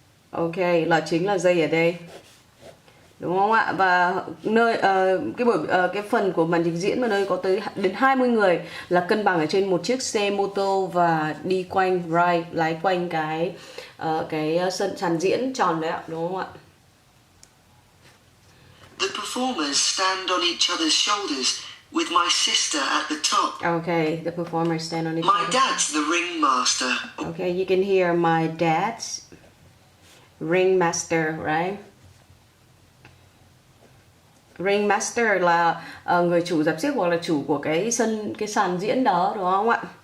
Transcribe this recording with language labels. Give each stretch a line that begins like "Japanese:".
Vietnamese: Ok, là chính là dây ở đây, đúng không ạ? Và nơi cái phần của màn trình diễn mà nơi có tới đến 20 người là cân bằng ở trên một chiếc xe mô tô và đi quanh lái quanh cái sàn diễn tròn đấy ạ, đúng không ạ?
English: The performers stand on each other's shoulders with my sister at the top. Okay, the performers stand on each My other. dad's the ringmaster. Okay, you can hear my dad's ringmaster, right?
Vietnamese: Ringmaster là người chủ dạp xiếc hoặc là chủ của cái sàn diễn đó, đúng không ạ?